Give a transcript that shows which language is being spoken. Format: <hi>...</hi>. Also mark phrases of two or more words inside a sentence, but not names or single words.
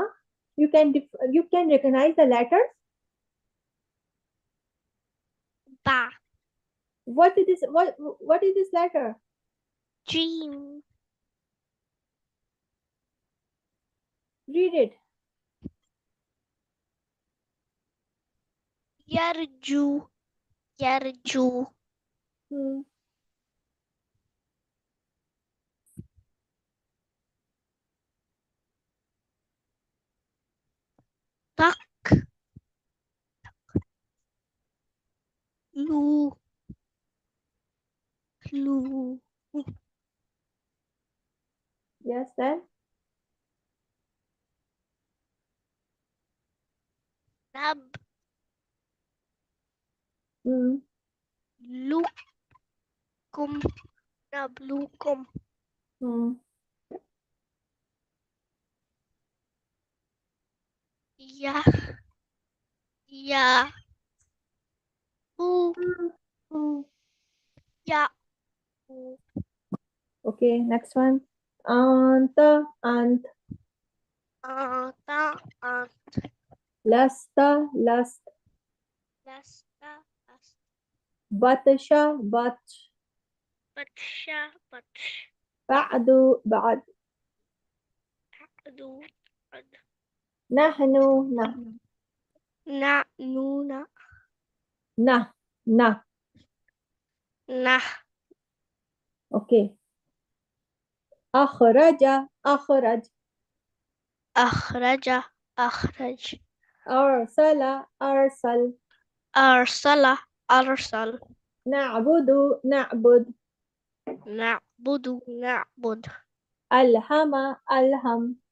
<en>You can recognize the letters.</en> <ar>Ba.</ar> <en>What is this? What is this letter?</en> <ar>Jim.</ar> <en>Read it.</en> <ar>Yarju. يرجو. تك. Lu. Lu.</ar> <en>Yes, then.</en> <ar>Nab. Hmm. لكم. نبلوكم. Ya. يا. يا.</ar> <en>Okay, next one.</en> <ar>أنتَ، أنت. تَ. أنت. لستَ، لست. لستَ. لست. بطشَ، بطش. بطشَ. بطش. بعدُ، بعد. عدُ. عد. نحنُ، نح. نا. نونا. نح، نح. Nah. Okay. Akhraja, akhraj. أخرجَ. أخرج. أرسلَ، أرسل. أرسلَ. أرسل. نعبدُ، نعبد. نعبدُ. نعبد. ألهمَ، ألهم.</ar>